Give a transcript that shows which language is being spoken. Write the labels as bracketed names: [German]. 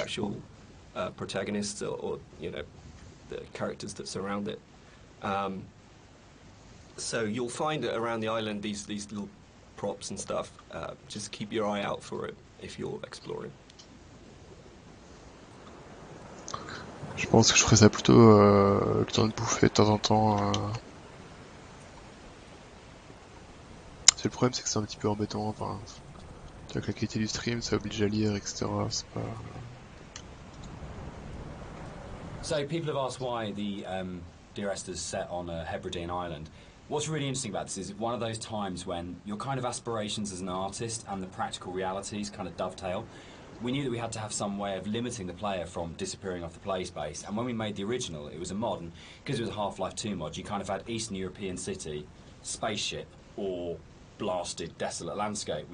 [English] actual protagonists or the characters that surround it. So you'll find around the island these little props and stuff. Just keep your eye out for it if you're exploring. [French] Je pense que je ferais ça plutôt le temps de bouffer de temps en temps. Le problème, c'est que c'est un petit peu embêtant. Enfin, avec la qualité du stream, ça oblige à lire, etc. C'est pas... [English] So people have asked why the Dear Esther's set on a Hebridean island. What's really interesting about this is one of those times when your kind of aspirations as an artist and the practical realities kind of dovetail. We knew that we had to have some way of limiting the player from disappearing off the play space, and when we made the original, it was a mod, and because it was a Half-Life 2 mod, you kind of had Eastern European city, spaceship, or blasted, desolate landscape.